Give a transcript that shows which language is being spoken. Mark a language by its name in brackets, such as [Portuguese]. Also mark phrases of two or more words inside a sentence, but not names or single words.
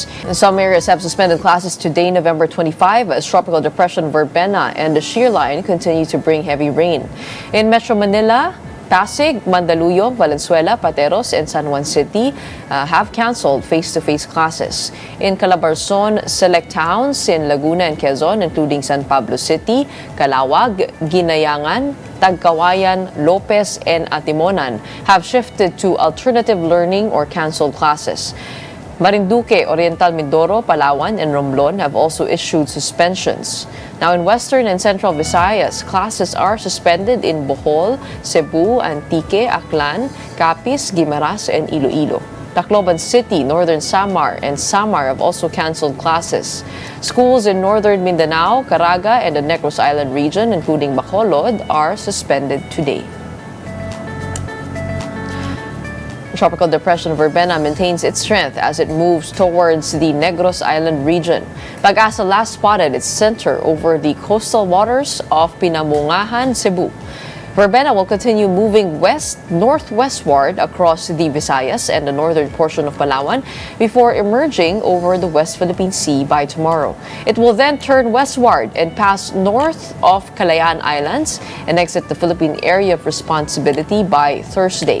[English] Some areas have suspended classes today, November 25, as Tropical Depression Verbena and the shear line continue to bring heavy rain. In Metro Manila, Pasig, Mandaluyong, Valenzuela, Pateros, and San Juan City have canceled face-to-face classes. In Calabarzon, select towns in Laguna and Quezon, including San Pablo City, Calawag, Ginayangan, Tagkawayan, Lopez, and Atimonan, have shifted to alternative learning or canceled classes. Marinduque, Oriental Mindoro, Palawan, and Romblon have also issued suspensions. Now, in Western and Central Visayas, classes are suspended in Bohol, Cebu, Antique, Aklan, Capiz, Guimaras, and Iloilo. Tacloban City, Northern Samar, and Samar have also canceled classes. Schools in Northern Mindanao, Caraga, and the Negros Island region, including Bacolod, are suspended today. Tropical Depression Verbena maintains its strength as it moves towards the Negros Island region. Pag-asa last spotted its center over the coastal waters of Pinamungahan, Cebu. Verbena will continue moving northwestward across the Visayas and the northern portion of Palawan before emerging over the West Philippine Sea by tomorrow. It will then turn westward and pass north of Calayan Islands and exit the Philippine Area of Responsibility by Thursday.